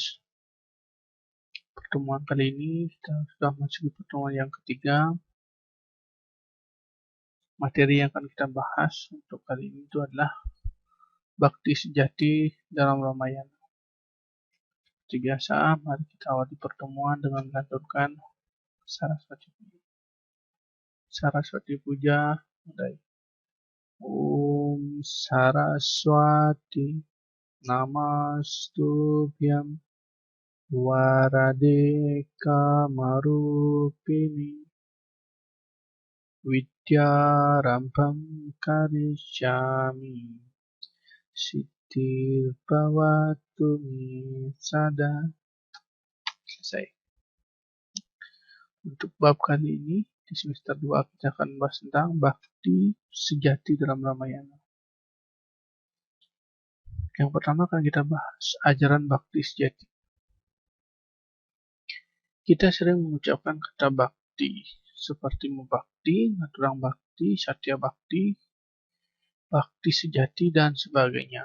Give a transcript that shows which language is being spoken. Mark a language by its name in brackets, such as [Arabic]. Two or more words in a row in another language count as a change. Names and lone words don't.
[Indonesian] Pertemuan kali ini kita sudah masuk pertemuan yang ketiga. Materi yang akan kita bahas untuk kali ini itu adalah bakti sejati dalam Ramayana. Seperti biasa, mari kita awali pertemuan dengan melantunkan Saraswati Puja. Saraswati Puja, mulai. [Sanskrit] Om Saraswati Namastubhyam Warade Kamarupini Vidyarambham Karishyami Siddhir Bhavatu Me Sada. [Indonesian] Selesai. Untuk bab kali ini di semester 2 kita akan membahas tentang bakti sejati dalam Ramayana. Yang pertama akan kita bahas ajaran bakti sejati. Kita sering mengucapkan kata bakti seperti mubakti, [Balinese] naturang bakti, [Indonesian] satya bakti, bakti sejati, dan sebagainya.